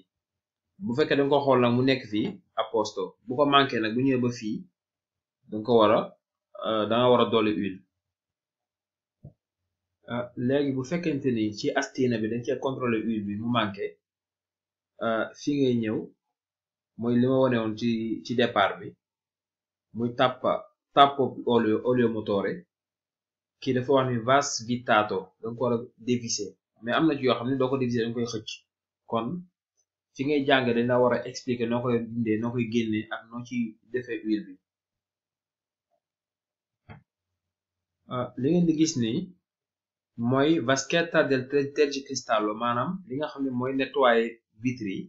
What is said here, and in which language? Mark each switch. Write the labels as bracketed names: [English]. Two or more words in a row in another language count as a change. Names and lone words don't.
[Wolof] bu fekkee da nga ko xool nag mu nekk fii [Italian] à posto, [Wolof] bu ko manqué nag bu ñëwee ba fii danga ko war a dolli huile. léegi bu fekkente ni ci astina bi dañ cee contrôler huile bi mu manqué, fii ngay ñëw mooy li ma wane woon ci départ bi, muy tappo [Italian] olio motore. [Wolof] kii dafa wax ni [Italian] vas vitato, [Wolof] danga ko war a dévisser, mais am na ci yoo xam ne doo ko dévisser danga koy xëcc. kon fi ngay jàng dañ la war a expliquer noo koy dindee, noo koy génnee ak noo ci defee huile bi. li ngeen di gis ni mooy [Italian] vaschetta del tergicristallo, [Wolof] maanaam li nga xam ne mooy [French] nettoyer vitre [Wolof] yi.